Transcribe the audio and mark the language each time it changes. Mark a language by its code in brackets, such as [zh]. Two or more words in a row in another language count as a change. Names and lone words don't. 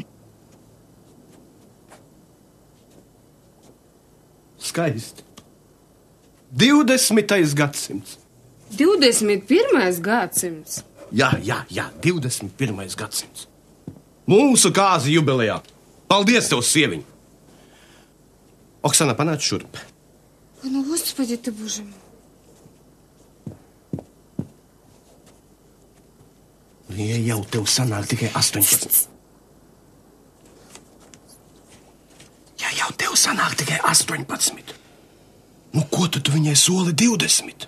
[lv] Skaisti. 20. gadsimts. 21. gadsimts. Jā, 21. gadsimts. Mūsu kāzi jubilejā. Paldies tev, sieviņ! Oksana, panāc šurp. [ru] Господи ты, Боже мой. [lv] Ja jau tev sanāk tikai 18. Ja jau tev sanāk tikai 18. Ko tu viņai soli 20?